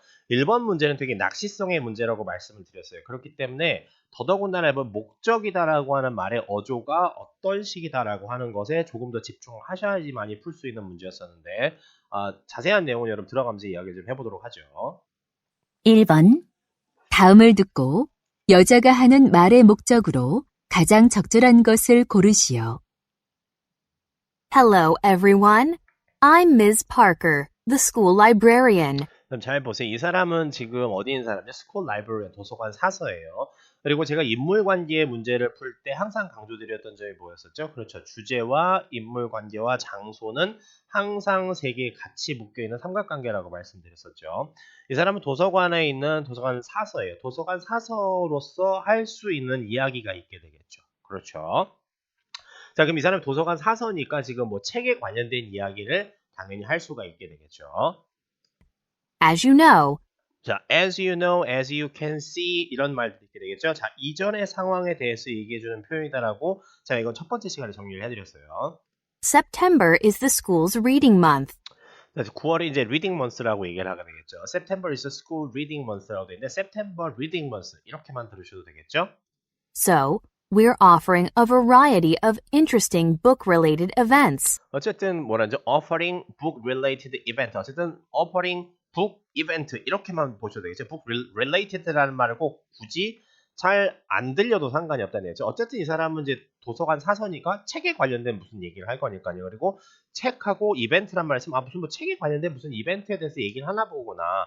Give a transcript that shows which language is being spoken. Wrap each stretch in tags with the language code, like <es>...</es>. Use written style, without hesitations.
<ko>1번 문제는 되게 낚시성의 문제라고 말씀을 드렸어요. 그렇기 때문에 더더군다나 목적이다라고 하는 말의 어조가 어떤 식이다라고 하는 것에 조금 더 집중하셔야지만이 풀 수 있는 문제였었는데 자세한 내용은 여러분 들어가면서 이야기 좀 해보도록 하죠. 1번. 다음을 듣고 여자가 하는 말의 목적으로 가장 적절한 것을 고르시오.</ko> <en>Hello, everyone. I'm Ms. Parker, the school librarian.</en> <ko>그럼 잘 보세요. 이 사람은 지금 어디 있는 사람이죠? 스쿨 라이브러리 도서관 사서예요. 그리고 제가 인물 관계의 문제를 풀 때 항상 강조드렸던 점이 뭐였었죠? 그렇죠. 주제와 인물 관계와 장소는 항상 세 개 같이 묶여 있는 삼각관계라고 말씀드렸었죠. 이 사람은 도서관에 있는 도서관 사서예요. 도서관 사서로서 할 수 있는 이야기가 있게 되겠죠. 그렇죠. 자, 그럼 이 사람이 도서관 사서니까 지금 뭐 책에 관련된 이야기를 당연히 할 수가 있게 되겠죠.</ko> <en>As you know,</en> <ko>자,</ko> <en>as you know, as you can see</en> <ko>이런 말들이 있게 되겠죠. 자, 이전의 상황에 대해서 얘기해주는 표현이다라고 자, 이건 첫 번째 시간에 정리를 해드렸어요.</ko> <en>September is the school's reading month.</en> <ko>그래서 9월이 이제 reading month라고 얘기를 하게 되겠죠.</ko> <en>September is the school reading month</en> <ko>라고 되어 있는데</ko> <en>September reading month</en> <ko>이렇게만 들으셔도 되겠죠.</ko> <en>So, we're offering a variety of interesting book-related events.</en> <ko>어쨌든 뭐라죠?</ko> <en>offering book related event.</en> <ko>어쨌든</ko> <en>offering book event</en> <ko>이렇게만 보셔도 되겠죠. book related라는 말을 꼭 굳이 잘 안 들려도 상관이 없다는 얘기죠. 어쨌든 이 사람은 이제 도서관 사서니까 책에 관련된 무슨 얘기를 할 거니까요. 그리고 책하고 이벤트란 말을 쓰면 무슨 뭐 책에 관련된 무슨 이벤트에 대해서 얘기를 하나 보구나.</ko>